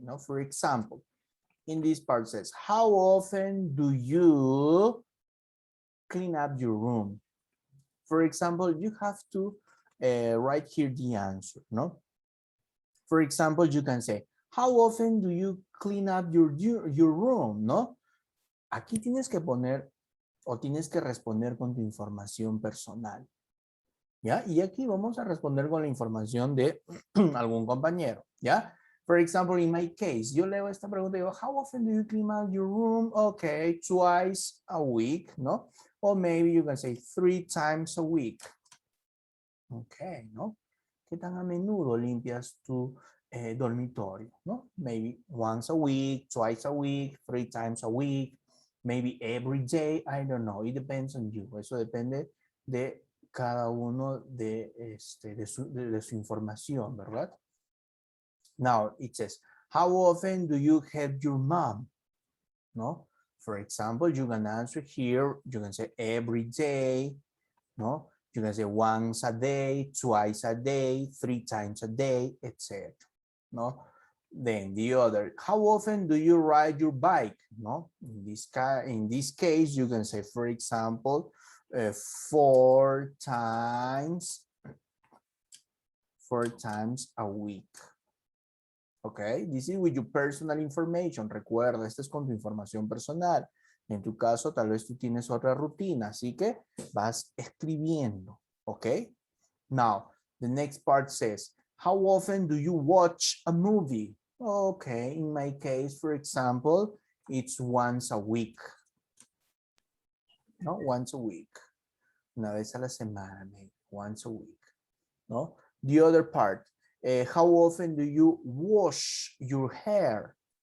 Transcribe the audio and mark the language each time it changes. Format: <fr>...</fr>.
<en>Now, for example, in this part it says, how often do you clean up your room? For example, you have to write here the answer, no? For example, you can say, how often do you clean up your room, no?</en> <es>Aquí tienes que poner o tienes que responder con tu información personal. ¿Ya? Y aquí vamos a responder con la información de algún compañero.</es> <en>¿Ya? For example, in my case,</en> <es>yo leo esta pregunta y digo,</es> <en>how often do you clean out your room? Okay, twice a week, ¿no? Or maybe you can say 3 times a week. Okay, ¿no?</en> <es>¿Qué tan a menudo limpias tu dormitorio, ¿no?</es> <en>Maybe once a week, twice a week, 3 times a week. Maybe every day, I don't know. It depends on you.</en> <es>Eso depende de cada uno de su información, ¿verdad?</es> <en>Now, it says, how often do you help your mom? No? For example, you can answer here. You can say every day. No? You can say once a day, twice a day, 3 times a day, etc. No? Then the other, how often do you ride your bike? No, in this case, you can say, for example, 4 times a week. Okay, this is with your personal information.</en> <es>Recuerda, esto es con tu información personal. En tu caso, tal vez tú tienes otra rutina, así que vas escribiendo. Okay.</es> <en>Now, the next part says, How often do you watch a movie? Okay, in my case, for example, it's once a week. No, once a week.</en> <es>Una vez a la semana,</es> <en>maybe. Once a week. No? The other part, how often do you wash your hair?</en>